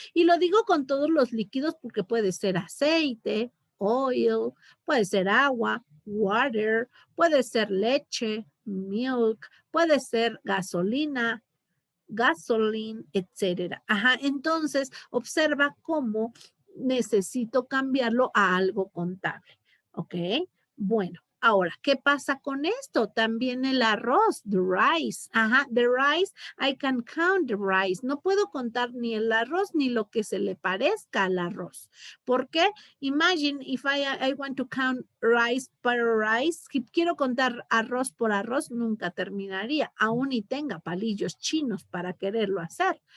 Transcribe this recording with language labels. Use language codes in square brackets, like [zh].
[es] Y lo digo con todos los líquidos porque puede ser aceite, oil, puede ser agua, water, puede ser leche, milk, puede ser gasolina, gasoline, etcétera. Ajá, entonces observa cómo necesito cambiarlo a algo contable. ¿Ok? Bueno, ahora, ¿qué pasa con esto? También el arroz, [en] the rice. Ajá, the rice, I can count the rice. [es] No puedo contar ni el arroz ni lo que se le parezca al arroz. ¿Por qué? [en] Imagine if I want to count rice per rice. [es] Si quiero contar arroz por arroz, nunca terminaría, aún y tenga palillos chinos para quererlo hacer.